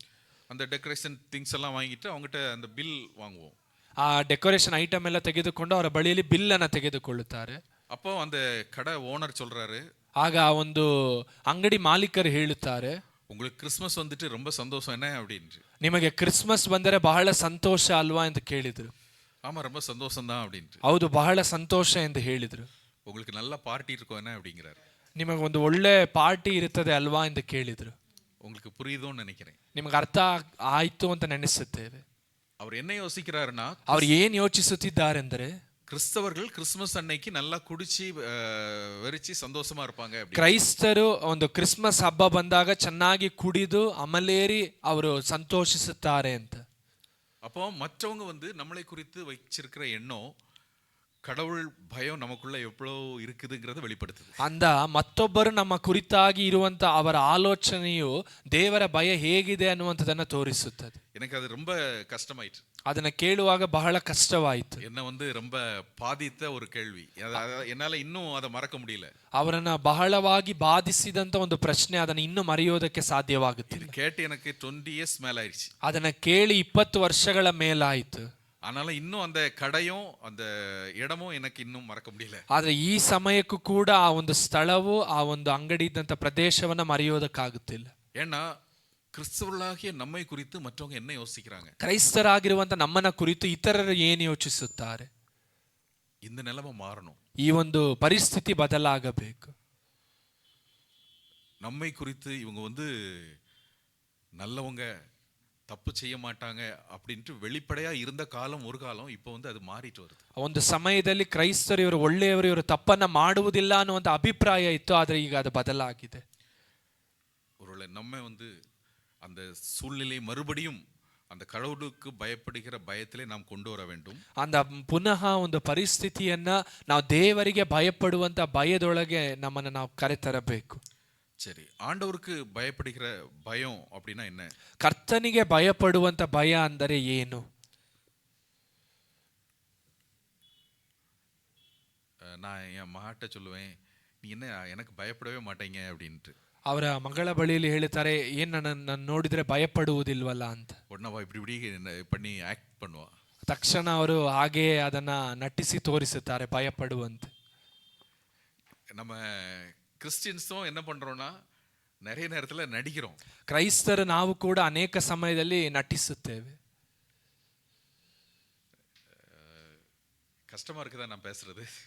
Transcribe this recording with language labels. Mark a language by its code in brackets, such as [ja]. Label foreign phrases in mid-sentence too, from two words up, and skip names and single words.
[ta] அந்த [en] decoration things [ta] எல்லாம் வாங்கிட்டு அவங்ககிட்ட அந்த பில் வாங்குவோம். [kn] ಆ [en] decoration item [kn] ಎಲ್ಲ ತೆಗೆದುಕೊಂಡು ಅವರ ಬಳಿಯಲ್ಲಿ ಬಿಲ್ ಅನ್ನು ತೆಗೆದುಕೊಳ್ಳುತ್ತಾರೆ. [ta] அப்போ அந்த கடை ஓனர் சொல்றாரு, [kn] ಆಗ ಒಂದು ಅಂಗಡಿ ಮಾಲೀಕರು ಹೇಳುತ್ತಾರೆ, [ta] உங்களுக்கு கிறிஸ்மஸ் வந்துட்டு ரொம்ப சந்தோஷம் என்ன அப்படின்னு. [kn] ನಿಮಗೆ ಕ್ರಿಸ್ಮಸ್ ಬಂದರೆ ಬಹಳ ಸಂತೋಷ ಅಲ್ವಾ ಎಂದು ಕೇಳಿದರು. [ta] ஆமா ரொம்ப சந்தோஷம் தான் அப்படின்ட்டு. [kn] ಹೌದು, ಬಹಳ ಸಂತೋಷ ಎಂದು ಹೇಳಿದರು. [ta] உங்களுக்கு நல்ல பார்ட்டி இருக்கும் என்ன அப்படிங்கிறாரு. [kn] ನಿಮಗೆ ಒಂದು ಒಳ್ಳೆ ಪಾರ್ಟಿ ಇರುತ್ತದೆ ಅಲ್ವಾ ಎಂದು ಕೇಳಿದರು. [ta] உங்களுக்கு புரியுதோன்னு நினைக்கிறேன். [kn] ನಿಮಗೆ ಅರ್ಥ ಆಯ್ತು ಅಂತ ನೆನೆಸುತ್ತೇವೆ. [ta] அவர் என்ன யோசிக்கிறாருன்னா, [kn] ಅವ್ರು ಏನು ಯೋಚಿಸುತ್ತಿದ್ದಾರೆಂದರೆ, [ta] கிறிஸ்தவர்கள் கிறிஸ்மஸ் அன்னைக்கு நல்லா குடிச்சு வெறிச்சு சந்தோஷமா இருப்பாங்க. [kn] ಕ್ರೈಸ್ತರು ಒಂದು ಕ್ರಿಸ್ಮಸ್ ಹಬ್ಬ ಬಂದಾಗ ಚೆನ್ನಾಗಿ ಕುಡಿದು ಅಮಲೇರಿ ಅವರು ಸಂತೋಷಿಸುತ್ತಾರೆ ಅಂತ. [ta] அப்போ மற்றவங்க வந்து நம்மளை குறித்து வச்சிருக்கிற எண்ணம், கடவுள் பயம் நமக்குள்ள எவ்வளோ இருக்குதுங்கிறத வெளிப்படுத்துது. [kn] ಅಂದ ಮತ್ತೊಬ್ಬರು ನಮ್ಮ ಕುರಿತಾಗಿ ಇರುವಂತ ಅವರ ಆಲೋಚನೆಯು ದೇವರ ಭಯ ಹೇಗಿದೆ ಅನ್ನುವಂಥದ್ದನ್ನು ತೋರಿಸುತ್ತದೆ. [ta] எனக்கு அது ரொம்ப கஷ்டமாயிற்று. [kn] ಅದನ್ನ ಕೇಳುವಾಗ ಬಹಳ ಕಷ್ಟವಾಯಿತು. [ta] என்ன வந்து ரொம்ப பாதித்த ஒரு கேள்வி. என்னால இன்னும் அதை மறக்க முடியல. [kn] ಅವರನ್ನ ಬಹಳವಾಗಿ ಬಾಧಿಸಿದಂತ ಒಂದು ಪ್ರಶ್ನೆ, ಅದನ್ನ ಇನ್ನೂ ಮರೆಯೋದಕ್ಕೆ [ta] இது [kn] ಸಾಧ್ಯವಾಗುತ್ತಿಲ್ಲ. [ta] கேட்டு எனக்கு 20 இயர்ஸ் மேல ஆயிடுச்சு. [kn] ಅದನ್ನ ಕೇಳಿ 20 ವರ್ಷಗಳ ಮೇಲಾಯಿತು. [ta] ஆனாலும் இன்னும் அந்த கடையும் அந்த இடமும் எனக்கு இன்னும் மறக்க முடியல. [kn] ಆದ್ರೆ ಈ ಸಮಯಕ್ಕೂ ಕೂಡ ಆ ಒಂದು ಸ್ಥಳವು, ಆ ಒಂದು ಅಂಗಡಿ ಇದ್ದಂತ ಪ್ರದೇಶವನ್ನ ಮರೆಯೋದಕ್ಕಾಗುತ್ತಿಲ್ಲ. [ta] ஏன்னா கிறிஸ்தவர்களாகிய நம்மை குறித்து மற்றவங்க என்ன யோசிக்கிறாங்க? [kn] ಕ್ರೈಸ್ತರಾಗಿರುವಂತ ನಮ್ಮನ್ನ ಕುರಿತು ಇತರರು ಏನು ಯೋಚಿಸುತ್ತಾರೆ? [ta] இந்த நிலைமை மாறணும். [kn] ಈ ಒಂದು ಪರಿಸ್ಥಿತಿ ಬದಲಾಗಬೇಕು. [ta] நம்மை குறித்து இவங்க வந்து நல்லவங்க, தப்பு செய்ய மாட்டாங்க அப்படின்ட்டு வெளிப்படையா இருந்த காலம் ஒரு காலம். இப்போ வந்து அது மாறிட்டு வருது. [kn] ಒಂದು ಸಮಯದಲ್ಲಿ ಕ್ರೈಸ್ತರು ಇವರು ಒಳ್ಳೆಯವರು, ಇವರು ತಪ್ಪನ್ನ ಮಾಡುವುದಿಲ್ಲ ಅನ್ನುವಂತ ಅಭಿಪ್ರಾಯ ಇತ್ತು. ಆದ್ರೆ ಈಗ ಅದು ಬದಲಾಗಿದೆ. [ta] ஒருவேளை நம்ம வந்து அந்த சூழ்நிலை மறுபடியும் அந்த கடவுளுக்கு பயப்படுகிற பயத்திலே நாம் கொண்டு வர வேண்டும். [kn] ಅಂದ ಪುನಃ ಒಂದು ಪರಿಸ್ಥಿತಿಯನ್ನ ನಾವು ದೇವರಿಗೆ ಭಯಪಡುವಂತ ಭಯದೊಳಗೆ ನಮ್ಮನ್ನ ನಾವು ಕರೆತರಬೇಕು. [ta] சரி, ஆண்டவருக்கு பயப்படுகிற பயம் அப்படின்னா என்ன? [kn] ಕರ್ತನಿಗೆ ಭಯಪಡುವಂತ ಭಯ ಅಂದರೆ ಏನು? [ta] நான் என் மகாட்ட சொல்லுவேன், நீ என்ன எனக்கு பயப்படவே மாட்டீங்க அப்படின்ட்டு. [kn] ಅವರ ಮಗಳ ಬಳಿಯಲ್ಲಿ ಹೇಳ್ತಾರೆ, ಏನ್ ನನ್ನ ನೋಡಿದ್ರೆ ಭಯಪಡುವುದಿಲ್ವಲ್ಲ ಅಂತ. [ta] உடனே இப்படி இப்படி பண்ணி ஆக்ட் பண்ணுவா. [kn] ತಕ್ಷಣ ಅವರು ಹಾಗೆ ಅದನ್ನ ನಟಿಸಿ ತೋರಿಸುತ್ತಾರೆ ಭಯಪಡುವಂತೆ. [ta] நம்ம கிறிஸ்டியன்ஸும் என்ன பண்றோம்னா நிறைய நேரத்துல நடிக்கிறோம். [kn] ಕ್ರೈಸ್ತರು ನಾವು ಕೂಡ ಅನೇಕ ಸಮಯದಲ್ಲಿ ನಟಿಸುತ್ತೇವೆ. [ta] கஷ்டமா இருக்குதா நான் பேசுறது?